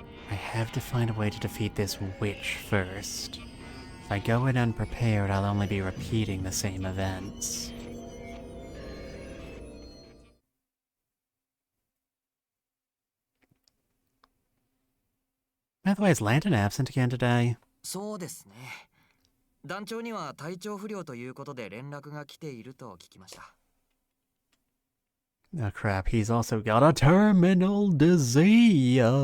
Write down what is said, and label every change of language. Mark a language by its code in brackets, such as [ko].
[en] I have to find a way to defeat this witch first. If I go in unprepared, I'll only be repeating the same events. By the way, is Landon absent again today? [ja] そうですね。団長には体調不良ということで連絡が来ていると聞きました。 [en] Oh crap, he's also got a terminal disease.